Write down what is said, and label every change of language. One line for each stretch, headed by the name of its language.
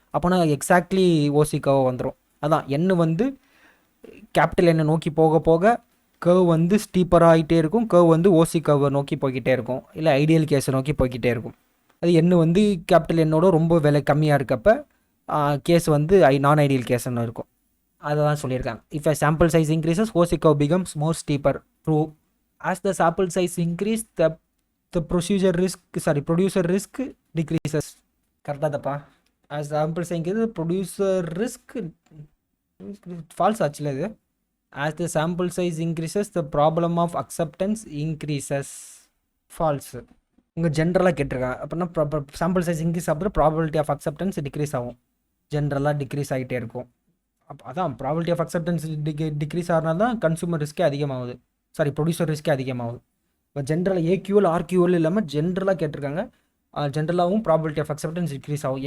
Tamil: அப்போனா எக்ஸாக்ட்லி ஓசி கர்வ் வந்துடும். அதான் என்ன வந்து கேபிட்டல் என்ன நோக்கி போக போக கர்வ் வந்து ஸ்டீப்பராக ஆகிட்டே இருக்கும். கர்வ் வந்து ஓசி கர்வை நோக்கி போய்கிட்டே இருக்கும், இல்லை ஐடியல் கேஸை நோக்கி போய்கிட்டே இருக்கும். அது என்ன வந்து கேபிட்டல் என்னோட ரொம்ப விலை கம்மியாக இருக்கப்ப கேஸ் வந்து நான் ஐடியல் கேஸ்ன்னு இருக்கும். அதை தான் சொல்லியிருக்காங்க.
English: If a sample size increases OC curve becomes more steeper. True. As the sample size increase the producer risk decreases.
Tamil: கரெக்டாக தப்பா?
English: as sample size increases producer risk false
Tamil: ஆச்சுல இது.
English: as the sample size increases the problem of acceptance increases.
Tamil: false. உங்கள் ஜென்ரலாக கேட்டிருக்காங்க. அப்படின்னா sample size increase ஆகும்போது probability of acceptance degrees ஆகும், ஜென்ரலாக டிக்ரீஸ் ஆகிட்டே இருக்கும். அதான் ப்ராபபிலிட்டி ஆஃப் அக்செப்டன்ஸ் டிக்ரீஸ் ஆனால் தான் கன்சூமர் ரிஸ்க்கே அதிகமாகுது, ப்ரொடியூசர் ரிஸ்க்கே அதிகமாகுது. இப்போ ஜென்ரலாக ஏக்யூஎல் ஆர்கியூஎல் இல்லாமல் ஜென்ரலாக கேட்டிருக்காங்க. ஜென்ரலாகவும் ப்ராபபிலிட்டி ஆஃப் அக்செப்டன்ஸ் டிக்ரீஸ் ஆகும்.